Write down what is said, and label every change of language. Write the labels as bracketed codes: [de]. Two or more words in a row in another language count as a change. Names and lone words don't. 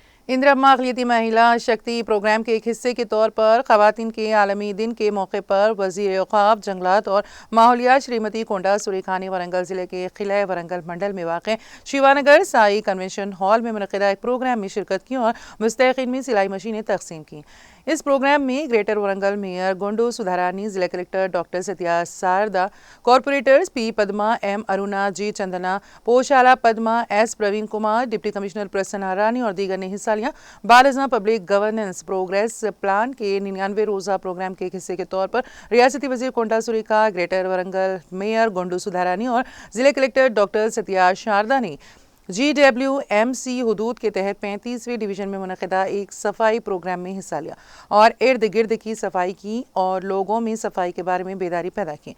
[ur] اندرا اقلیتی مہیلا شکتی پروگرام کے ایک حصے کے طور پر خواتین کے عالمی دن کے موقع پر وزیر اوقاف جنگلات اور ماحولیات شریمتی کونڈا سوریخانی ورنگل ضلع کے قلعہ ورنگل منڈل میں واقع شیوانگر سائی کنونشن ہال میں منعقدہ ایک پروگرام میں شرکت کی اور مستحقین میں سلائی مشینیں تقسیم کی۔ اس پروگرام میں گریٹر ورنگل میئر گونڈو سدھارانی، ضلع کلکٹر ڈاکٹر ستیا ساردا، کارپوریٹرز پی پدما، ایم ارونا، جی چندنا، پوشالا پدما، ایس پروین کمار، ڈپٹی کمشنر پرسنا رانی اور دیگر نے حصہ لیا۔ بالازاں پبلک گورننس پروگریس پلان کے 99 روزہ پروگرام کے ایک حصے کے طور پر ریاستی وزیر کونڈا سوریکا، گریٹر ورنگل میئر گونڈو سدھارانی اور ضلع کلکٹر ڈاکٹر ستیا شاردا نے GWMC حدود کے تحت 35ویں ڈویژن میں منعقدہ ایک صفائی پروگرام میں حصہ لیا اور ارد گرد کی صفائی کی اور لوگوں میں صفائی کے بارے میں بیداری پیدا کی۔